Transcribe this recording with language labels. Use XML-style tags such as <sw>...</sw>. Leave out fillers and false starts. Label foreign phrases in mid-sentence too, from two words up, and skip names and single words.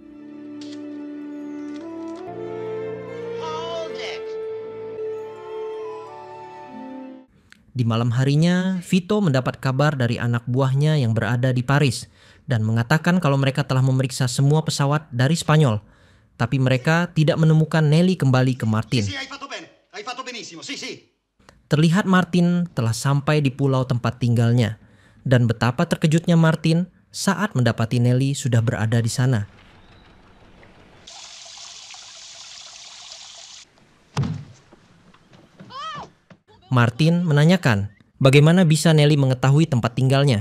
<id>Di malam harinya, Vito mendapat kabar dari anak buahnya yang berada di Paris dan mengatakan kalau mereka telah memeriksa semua pesawat dari Spanyol, tapi mereka tidak menemukan Nelly kembali ke Martin.</id> <it>Sì, hai fatto bene. Hai fatto benissimo. Sì, sì.</it> <id>Terlihat Martin telah sampai di pulau tempat tinggalnya, dan betapa terkejutnya Martin saat mendapati Nelly sudah berada di sana. Martin menanyakan, bagaimana bisa Nelly mengetahui tempat tinggalnya?</id>